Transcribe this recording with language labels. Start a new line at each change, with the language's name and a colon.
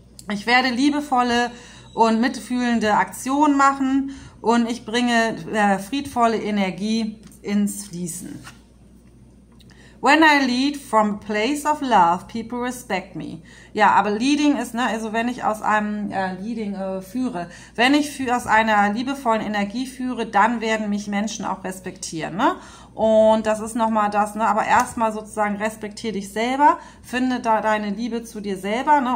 German: Ich werde liebevolle und mitfühlende Aktionen machen und ich bringe friedvolle Energie ins Fließen.
English: When I lead from a place of love, people respect me.
German: Ja, aber Leading ist, ne, also wenn ich aus einem Leading führe, wenn ich aus einer liebevollen Energie führe, dann werden mich Menschen auch respektieren, ne? Und das ist nochmal das, ne? Aber erstmal sozusagen respektiere dich selber, finde da deine Liebe zu dir selber, ne?